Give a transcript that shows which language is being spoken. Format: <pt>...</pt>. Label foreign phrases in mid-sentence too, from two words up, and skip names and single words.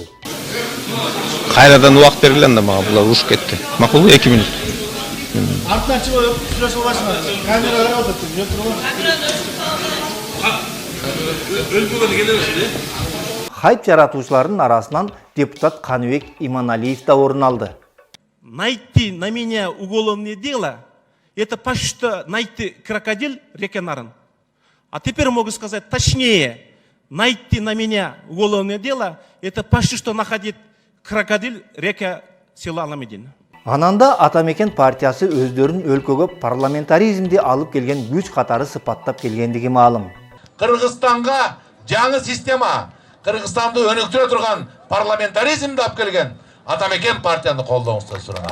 <ky>Кайрадан убакыт бергиле да мага, булар урушуп кетти. Макулбу 2 минут. Артынан чыгып сүйлөшүп аласыңар. Камера карап атат, жок турган. Өлбөгөн келебиз. Хайп жаратуучулардын арасынан депутат Каныбек Иманалиев да орун алды.</ky> <ru>Найти на меня уголовное дело, это почти что найти крокодил реки Нарын. А теперь могу сказать точнее, найти на меня уголовное дело, это почти что находить крокодил река села Аламедин.</ru> <ky>Ананда Атамекен партиясы өздөрүн өлкөгө парламентаризмди алып келген күч катары сыпаттап келгендиги маалым. Кыргызстанга жаңы система, Кыргызстанды өнүктүрө турган парламентаризмди алып келген Атамекен партияны колдооңузду суранам.</ky>